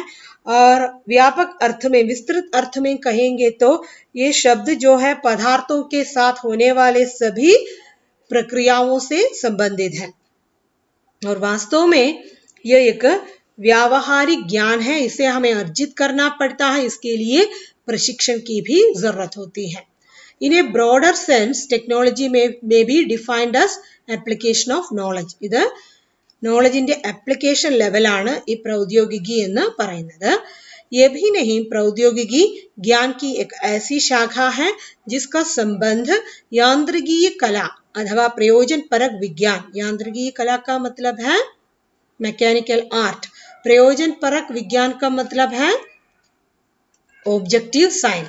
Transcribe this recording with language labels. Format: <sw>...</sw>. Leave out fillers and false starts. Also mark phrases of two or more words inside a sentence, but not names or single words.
<hi>और व्यापक अर्थ में, विस्तृत अर्थ में कहेंगे तो ये शब्द जो है पदार्थों के साथ होने वाले सभी प्रक्रियाओं से संबंधित है. और वास्तव में यह एक व्यावहारिक ज्ञान है. इसे हमें अर्जित करना पड़ता है. इसके लिए प्रशिक्षण की भी जरूरत होती है.</hi> <en>In a broader sense, technology may be defined as application of knowledge.</en> <ml>ഇത് നോളജിന്റെ ആപ്ലിക്കേഷൻ ലെവലാണ് ഈ പ്രൗദ്യോഗികി എന്ന് പറയുന്നത്.</ml> <hi>ये भी नहीं, प्रौद्योगिकी ज्ञान की एक ऐसी शाखा है जिसका संबंध यांत्रिकीय कला अथवा प्रयोजन परक विज्ञान. यांत्रिकीय कला का मतलब है</hi> <en>mechanical art.</en> <hi>प्रयोजन परक विज्ञान का मतलब है</hi> <en>objective science.</en>